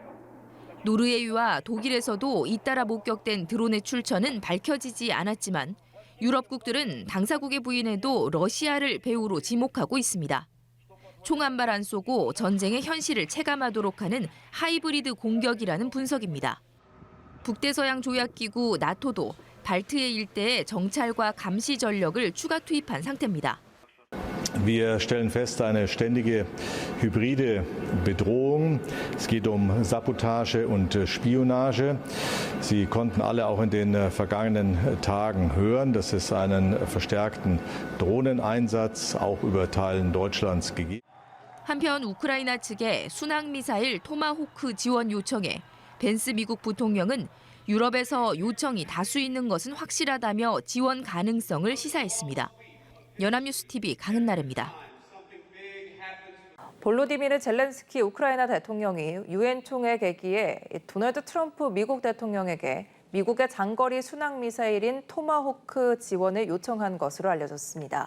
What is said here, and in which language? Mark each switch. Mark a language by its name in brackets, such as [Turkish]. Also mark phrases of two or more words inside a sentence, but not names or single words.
[Korean] 노르웨이와 독일에서도 잇따라 목격된 드론의 출처는 밝혀지지 않았지만 유럽국들은 당사국의 부인에도 러시아를 배후로 지목하고 있습니다. 총 한 발 안 쏘고 전쟁의 현실을 체감하도록 하는 하이브리드 공격이라는 분석입니다. 북대서양 조약기구 나토도 발트해 일대에 정찰과 감시 전력을 추가 투입한 상태입니다. [German] Wir stellen fest, eine ständige hybride Bedrohung. Es geht Sabotage und Spionage. Sie konnten alle auch in den vergangenen Tagen hören, dass es einen verstärkten Drohneneinsatz auch über Teilen Deutschlands gegeben hat. [Korean] 한편 우크라이나 측에 순항미사일 토마호크 지원 요청에 벤스 미국 부통령은 유럽에서 요청이 다수 있는 것은 확실하다며 지원 가능성을 시사했습니다. 연합뉴스TV 강은나래입니다. 볼로디미르 젤렌스키 우크라이나 대통령이 유엔 총회 개기에 도널드 트럼프 미국 대통령에게 미국의 장거리 순항미사일인 토마호크 지원을 요청한 것으로 알려졌습니다.